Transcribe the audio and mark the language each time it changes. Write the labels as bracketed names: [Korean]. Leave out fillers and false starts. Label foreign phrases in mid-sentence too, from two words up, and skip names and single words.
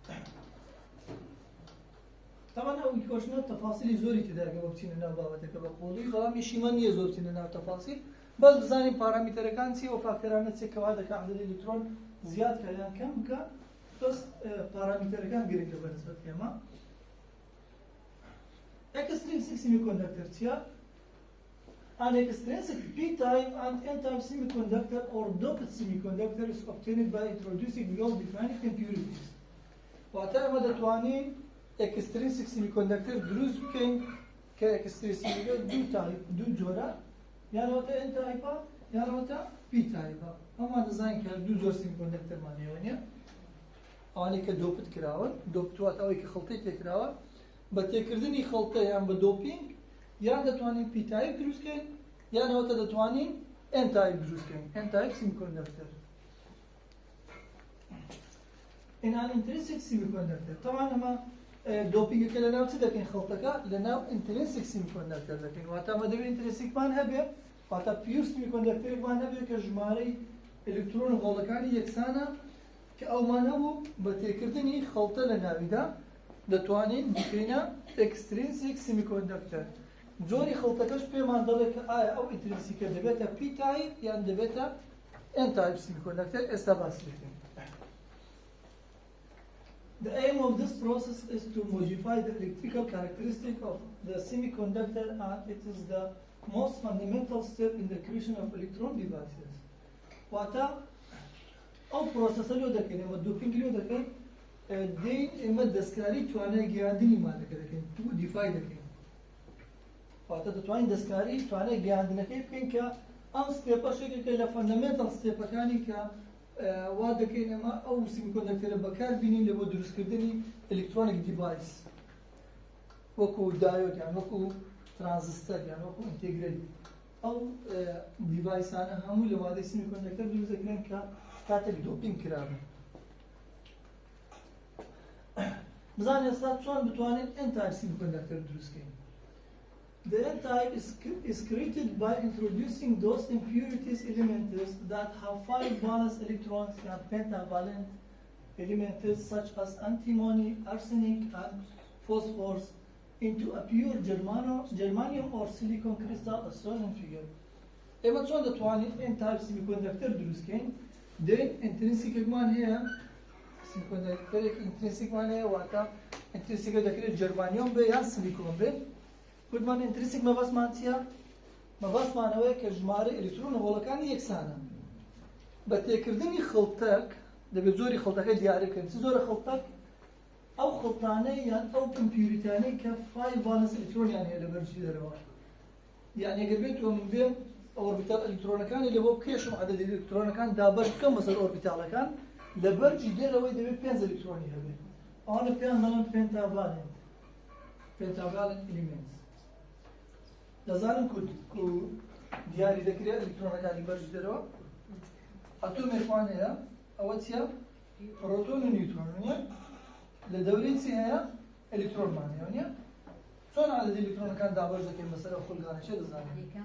[Central Kurdish] طبعا ئەو کۆشنە تەفاسیلی زۆری تێداگەوە بچینە ناو بابەتەکە بە قوڵی بەڵام یشیمان نییە زۆر بچینە ناو تەفاسیل بەس بزانین پارامیتەرەکان چی ئەو فاکتەرانە چی کەوا دەکات عەدەدی ئەلکترۆن زیاد کە یان کەم بکە بەس پارامیتەرەکان گرنگە بەنسبەت ئێمە. [English] Extrinsic semiconductor چیە؟ An extrinsic p-type and n-type semiconductor or doped semiconductor is obtained by introducing well-defined impurities. [Central Kurdish] واتە ئەمە دەتوانین [English] extrinsic semiconductor [Central Kurdish] دروست بکەین کە extrinsic دوو جۆرە یانەوەتە n-type یانەوەتە p-type. ئەمان دەزانین کە دوو جۆر semiconductorمان هەیە نیە؟ ئەوانەی کە دۆپت کراون دۆپت واتە ئەوەی کە خەڵتەی تێکراوە بە تێکردنی خەڵتە یان بە دۆپینگ یان دەتوانین p-type دروستکەین یانەوەتە دەتوانین n-type دروستکەین [English] n-type semiconductor. In an intrinsic semiconductor [Central Kurdish] طبعا ئەمە دۆپینگەکە لەناو چ دەکەین خەڵتەکە لەناو [English] intrinsic semiconductor [Central Kurdish] دەکەین واتە ئەمە دەبێت intrinsic-مان هەبێ واتە pure semiconductor-مان هەبێ کە ژمارەی ئەلکترۆن هۆڵەکانی یەکسانە کە ئەومان هەبوو بە تێکردنی خەڵتە لە ناویدا دەتوانین بکەینە [English] extrinsic semiconductor. [Central Kurdish] جۆری خەڵتەکەش پێمان دەڵێت کە ئایا ئەو ئینترنسیکە دەبێتە p-type یان دەبێتە [English] n-type semiconductor [Central Kurdish] ئێستا باسی دەکەین. [English] The aim of this process is to modify the electrical characteristic of the semiconductor and it is the most fundamental step in the creation of electron devices. [Central Kurdish] واتە ئەو پرۆسەسە لۆ دەکەین ئەمە دۆپینگ لۆ دەکەین دەین ئێمە دەستکاری توانای گەیاندنی مادەکە دەکەین تو دیفای دەکەین واتە دەتوانین دەستکاری توانای گەیاندنەکەی بکەین کە ئەم ستێپە شێکێکە لە فەندەمێنتەڵ ستێپەکانی کە وا دەکەین ئەمە ئەو سیمیکۆندەکتەرە بەکار بینین لە بۆ دروستکردنی [English] electronic device [Central Kurdish] وەکو دایۆد یان وەکو ترانزستەر یان وەکو ئینتێگرەت ئەو دیڤایسانە هەموو لە مادەی سیمیکۆندەکتەر دروست دەکرێن کە کاتێک دۆپینگ کرابن. بزانین ئێستا چۆن بتوانین [English] n-type semiconductor [Central Kurdish] دروستکەین. [English] The n-type is created by introducing those impurities elements that have 5 valence electrons and pentavalent elements such as antimony, arsenic, and phosphorus into a pure germanium or silicon crystal as shown in figure. [Central Kurdish] ئێمە چۆن دەتوانین [English] n-type semiconductor [Central Kurdish] دروستکەین؟ دەین ئینترنسیکێکمان هەیە سیمیکۆندەکتەرێکی ئینترنسیکمان هەیە واتە ئینترنسیکە دەکرێت جەرمانیۆم بێ یان سیلیکۆن بێ. گوتمان ئینترنسیک مەبەستمان چییە؟ مەبەستمان ئەوەیە کە ژمارە ئەلکترۆن هۆڵەکانی یەکسانە. بە تێکردنی خەڵتەک دەبێت زۆری خەڵتەکە دیارە بکەین. چ زۆرە خەڵتەک؟ ئەو خەڵتانەی یان ئەو ئیمپیوریتانەی کە 5 ڤالنس ئەلکترۆنیان هەیە لە بەرجی دەرەوە. یان ئەگەر بێتەوە من بێم ئۆربیتال ئەلکترۆنەکانی لە بۆ بکێشم عەدەدی ئەلکترۆنەکان دابەش بکەم بەسەر ئۆربیتالەکان لە بەرجی دێرەوەی دەبێت 5 ئەلکترۆنی هەبێت. [English] ئەوانە پێیان دەڵێن pentavalent elements. [Central Kurdish] دەزانن کو دیاری دەکرێت ئەلکترۆنەکانی بەرج دەرەوە ئەتۆمێکمان هەیە ئەوە چییە؟ پرۆتۆن و نیوترۆن نییە لە دەورەی چی هەیە؟ ئەلکترۆنمان هەیە نییە؟ چۆن عەدەدی ئەلکترۆنەکان دابەش دەکەین بەسەر ئەو خولگانە چێ دەزانین؟